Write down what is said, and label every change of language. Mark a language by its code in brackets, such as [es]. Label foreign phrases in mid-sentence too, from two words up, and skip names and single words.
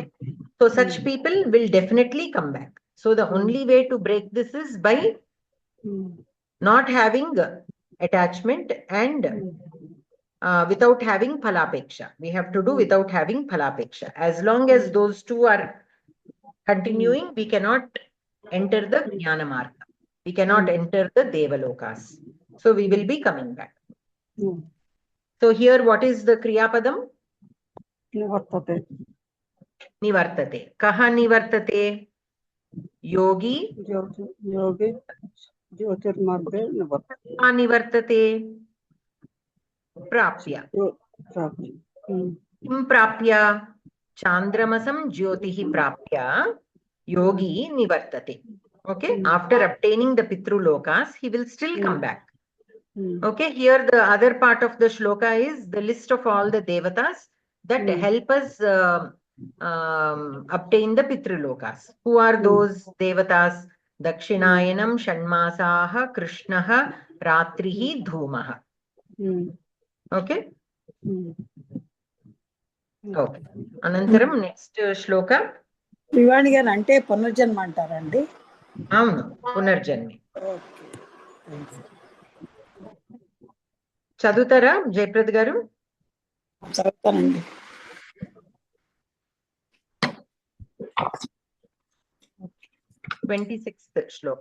[en] So such people will definitely come back. So the only way to break this is by not having attachment and without having Phalapeksha. We have to do without having Phalapeksha. As long as those two are continuing, we cannot enter the [sa] ज्ञान मार्ग. [en] We cannot enter the Devalokas. So we will be coming back. So here, what is the [sa] क्रिया पदम्? నివర్తతే. निवर्तते। कः निवर्तते? Yogi. యోగి జ్యోతిర్మార్గే నివర్తతే. निवर्तते। प्राप्य. किं प्राप्य? चान्द्रमसं ज्योतिः प्राप्य. योगी निवर्तते. [en] Okay. After obtaining the [sa] पितृ लोकाः, [en] he will still come back. Okay. Here the other part of the shloka is the list of all the devatas that help us obtain the [sa] पितृ लोकाः. [en] Who are those devatas? [sa] दक्षिणायनम्, षण्मासाः, कृष्णः, रात्रिः, धूमः. [en] Okay. Okay. Anantaram, next shloka. [te] శ్రీవాణి గారు అంటే పునర్జన్మ అంటారండి? అవును, పునర్జన్మి. చదువుతారా జయప్రద్ గారు? చదువుతానండి. 26th శ్లోక.